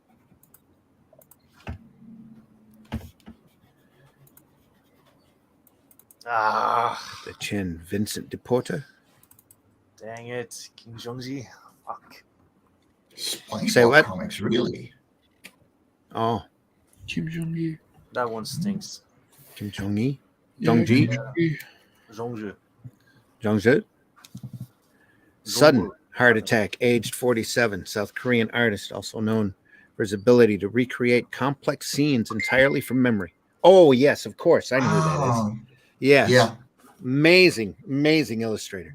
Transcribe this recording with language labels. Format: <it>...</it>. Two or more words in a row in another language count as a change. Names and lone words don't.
<en>Ah, The Chin, Vincent DePorta. dang it. King Jongji. Fuck. SpongeBob Say what? comics, really? Oh, Kim Jong-il. That one stinks. Kim Jong-il. Yeah, Jong-ji. Kim Jong-il. Jongju. Jong-zit. Sudden heart attack, aged 47. South Korean artist, also known for his ability to recreate complex scenes entirely from memory. Oh, yes, of course. I know who that is. Ah, Yes. yeah. Amazing, amazing illustrator.</en>